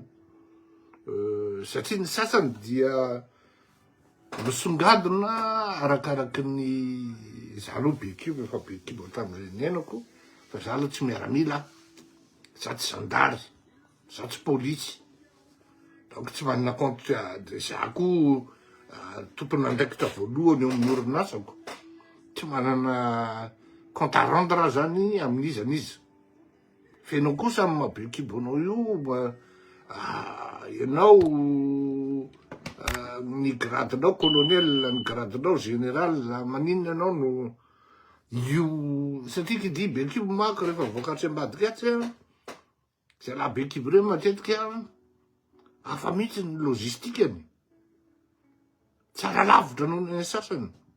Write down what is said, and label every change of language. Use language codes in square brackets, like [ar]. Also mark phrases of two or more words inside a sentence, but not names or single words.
[mg] Satria ny sasany dia misongadina arakaraky ny zalo be kibo, efa be kibo tamin'izay nenako, fa zalo tsy miaramila, za tsy zandary, za tsy polisy. Donc tsy manana [fr] compte de [mg] za koa tompony andraikitra voalohany eo amin'ny orinasako. Tsy manana [fr] compte à rendre [mg] zany amin'iza n'iza. Fenao koa samy mahabe kibonao io, ianao ny gradinao colonel, ny gradinao général, maninona anao no io satria kidy be kibo mako rehefa voakatsy ambadika atsy zay laha be kibo reo matetika hafa mihitsy ny logistikany, tsara lavitra noho ny sasany.